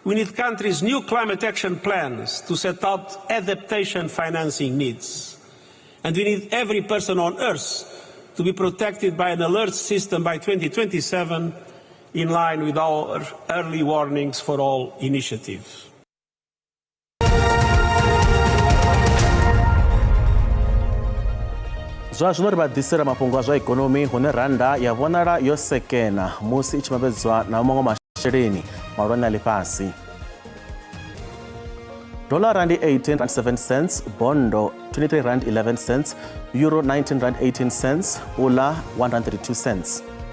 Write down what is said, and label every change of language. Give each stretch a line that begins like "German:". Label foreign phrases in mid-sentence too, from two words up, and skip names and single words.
English: We need countries' new climate action plans to set out adaptation financing needs. And we need every person on Earth to be protected by an alert system by 2027, in line with our early warnings for all initiatives.
Venda: Zwa zwino ri vha ḓisela mafhungo a zwa ikonomi hune randa ya vhonala yo sekena musi i tshi mavhedzwa na maṅwe masheleni mahulwane a ḽifhasi.
English: Dollar rand 18.7 cents, bondo 23 rand 11 cents, euro 19 rand 18 cents, ula 132 cents.